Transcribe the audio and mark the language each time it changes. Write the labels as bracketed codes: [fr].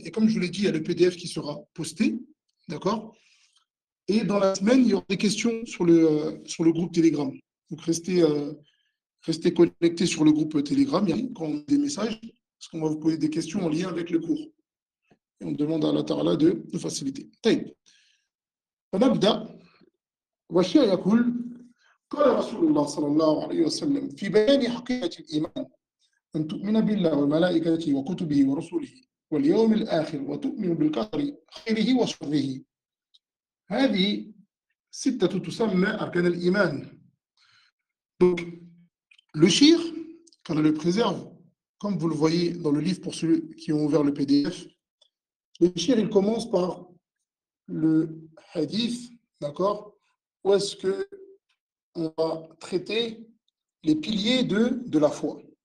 [fr] Et comme je vous l'ai dit, il y a le PDF qui sera posté. D'accord? Et dans la semaine, il y aura des questions sur le groupe Telegram. Donc, restez connectés sur le groupe Telegram. Il y a quand on a des messages, parce qu'on va vous poser des questions en lien avec le cours. Et on demande à Allah Ta'ala de faciliter. [ar] طيب. فنبدأ والشيء يقول قال رسول الله صلى الله عليه وسلم في بيان حقيقة الإيمان أن تؤمن بالله وملائكته وكتبه ورسله واليوم الآخر وتؤمن بالقدر خيره وشره هذه ستة تسمى أركان الإيمان. [fr] Donc, le shir, quand on le préserve, comme vous le voyez dans le livre pour ceux qui ont ouvert le PDF, le shir, il commence par le hadith, d'accord? Où est-ce que on va traiter les piliers de la foi.